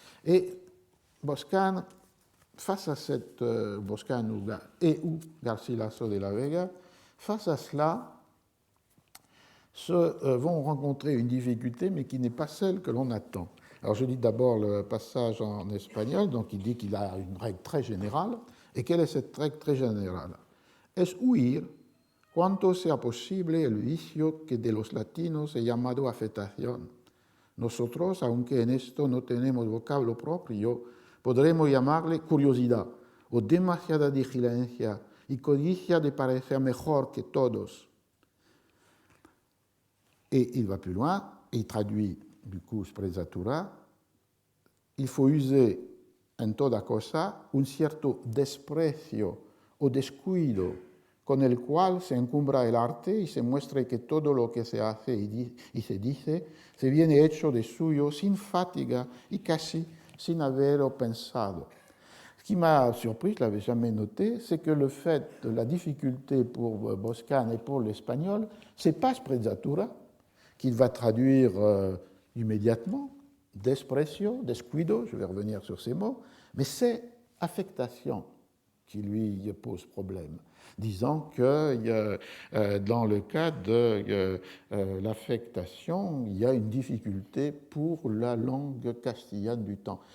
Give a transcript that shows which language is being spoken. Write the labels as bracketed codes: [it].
[fr] Et Boscan, face à cette Boscan ou Garcilaso de la Vega, face à cela, vont rencontrer une difficulté, mais qui n'est pas celle que l'on attend. Alors je lis d'abord le passage en espagnol, donc il dit qu'il a une règle très générale. Et quelle est cette règle très générale? [es] Es huir cuanto sea posible el vicio que de los latinos he llamado afectación. Nosotros, aunque en esto no tenemos vocablo propio, podremos llamarle curiosidad o demasiada diligencia y codicia de parecer mejor que todos. [fr] Et il va plus loin, et il traduit du coup sprezzatura: il faut user [es] en toda cosa un cierto desprecio o descuido con el cual se encumbra el arte y se muestra que todo lo que se hace y se dice se viene hecho de suyo sin fatiga y casi sin haberlo pensado. [fr] Ce qui m'a surpris, je ne l'avais jamais noté, c'est que le fait de la difficulté pour Boscan et pour l'espagnol, ce n'est pas sprezzatura, qu'il va traduire immédiatement, desprecio, descuido, je vais revenir sur ces mots, mais c'est affectation qui lui pose problème, disant que dans le cas de l'affectation, il y a une difficulté pour la langue castillane du temps.